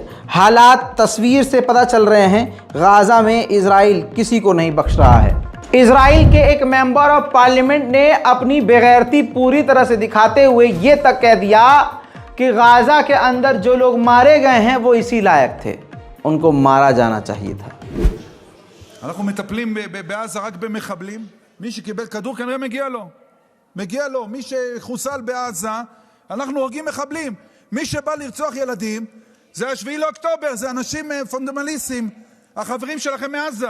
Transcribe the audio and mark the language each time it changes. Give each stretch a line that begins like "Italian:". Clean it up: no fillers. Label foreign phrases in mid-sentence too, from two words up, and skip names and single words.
Hindi: हालात तस्वीर से पता चल रहे हैं, गाज़ा में इजराइल किसी को नहीं बख्श रहा है। इजराइल के एक
English: member of parliament
Hindi: ने अपनी बेगैरती पूरी तरह से दिखाते हुए ये तक कह दिया कि गाज़ा के अंदर जो लोग मारे गए हैं वो इसी लायक थे, उनको मारा जाना चाहिए था।
Hebrew: אנחנו מטפלים בעזה רק במחבלים. מי שקיבל כדור כנראה מגיע לו. מי שחוסל בעזה, אנחנו הורגים מחבלים. מי שבא לרצוח ילדים, זה 7 לאוקטובר, זה אנשים פונדמליסטים, החברים שלכם מעזה.